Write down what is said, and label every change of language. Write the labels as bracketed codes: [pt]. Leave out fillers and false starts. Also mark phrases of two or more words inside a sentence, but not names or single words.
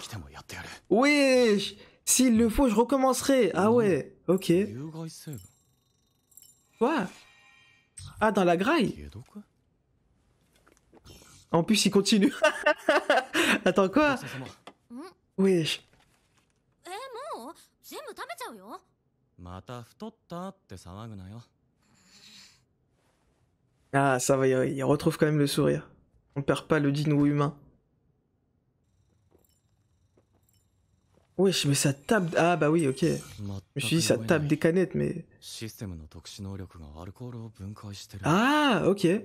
[fr] Wesh, s'il le faut, je recommencerai. Ah ouais, ok. Quoi? Ah, dans la graille? En plus, il continue. Attends, quoi? Wesh. [ja] もう全部食べちゃうよ。また太ったって騒ぐなよ。 [fr] Ah, ça va, il retrouve quand même le sourire. On perd pas le dino humain. Wesh, mais ça tape... Ah bah oui, ok. Je me suis dit, ça tape des canettes, mais... Ah, ok.